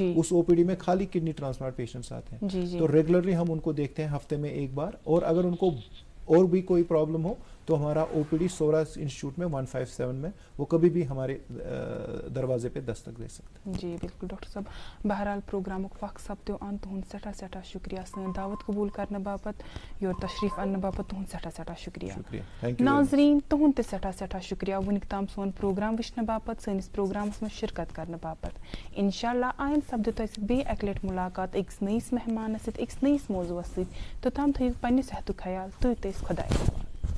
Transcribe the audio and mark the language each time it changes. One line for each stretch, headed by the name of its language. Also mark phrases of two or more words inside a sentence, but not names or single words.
Hindi: उस ओपीडी में खाली
English: kidney transplant patients
Hindi: आते हैं, तो रेगुलरली हम उनको देखते हैं हफ्ते में एक बार, और अगर उनको और भी कोई प्रॉब्लम हो तो हमारा ओपीडी सोरा इंस्टीट्यूट में 157 में वो कभी भी हमारे दरवाजे पे दस्तक दे सकते हैं।
Kashmiri: जी बिल्कुल डॉक्टर साहब, बहरहाल प्रोग्राम वक्त सपदो अन तुहद सठा सठा शुक्रिया सन दावत कबूल करने बापत योर तशरीफ अन्न बापत तुहद सठा सठा शुक्रिया। नाजरीन तुहद ते सठा सठा शुक्रिया वनिक ताम सोन प्रोग्राम वुचने बापत, सनिस प्रोग्रामस में शिरकत करने बापत। इंशाल्लाह आयन सपदो तोह बे एक लट मुलाकात अकिस नईस मेहमान सत अकिस नईस मौजूअस सत, तोताम थो पन्ने सेहतुक ख्याल, तुह तेस खुदाय।